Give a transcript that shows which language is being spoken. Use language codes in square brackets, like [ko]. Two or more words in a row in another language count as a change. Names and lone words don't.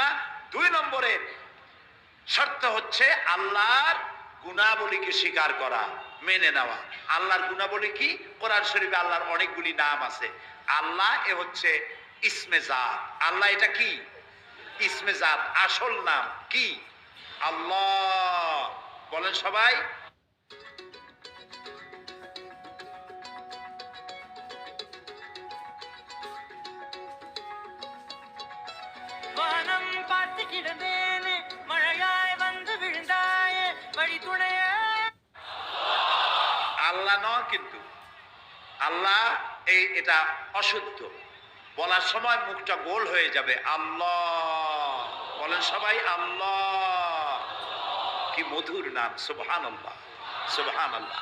[bn] 2 নম্বরের শর্ত হচ্ছে আল্লাহর গুণাবলীকে স্বীকার করা, মেনে নেওয়া। আল্লাহর গুণাবলী কি? কোরআন শরীফে আল্লাহর অনেকগুলি নাম আছে। আল্লাহ এ হচ্ছে [ar] اسم ذات. [bn] আল্লাহ এটা কি? [ar] اسم ذات, [bn] আসল নাম কি? আল্লাহ। বলেন সবাই। [ta] வானம் பார்த்து கிடந்தேனே, மழையாய் வந்து விழுந்தாயே, வழி துணையே। [bn] আল্লাহ নয় কিন্তু, আল্লাহ এটা অশুদ্ধ। বলার সময় মুখটা গোল হয়ে যাবে। আল্লাহ। বলেন সবাই আল্লাহ। কি মধুর নাম, [ar] سبحان الله، سبحان الله.